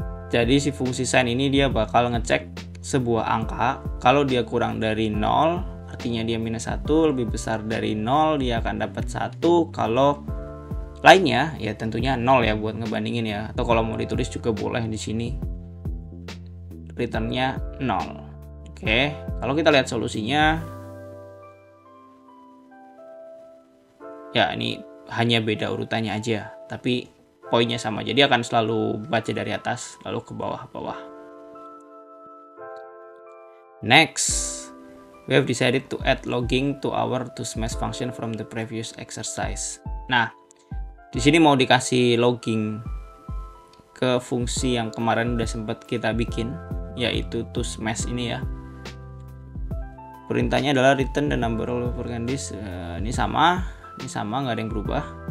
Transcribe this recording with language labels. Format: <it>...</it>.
<id>Jadi si fungsi sign ini dia bakal ngecek sebuah angka, kalau dia kurang dari 0 artinya dia -1, lebih besar dari 0 dia akan dapat 1, kalau lainnya ya tentunya 0 ya buat ngebandingin ya, atau kalau mau ditulis juga boleh di sini returnnya 0. Oke, kalau kita lihat solusinya ya ini hanya beda urutannya aja, tapi poinnya sama, jadi akan selalu baca dari atas lalu ke bawah-bawah.</id> <en>Next, we have decided to add logging to our toSmash function from the previous exercise.</en> <id>Nah, di sini mau dikasih logging ke fungsi yang kemarin udah sempat kita bikin, yaitu toSmash ini ya. Perintahnya adalah</id> <en>return the number of candies.</en> <id>Ini sama nggak ada yang berubah.</id>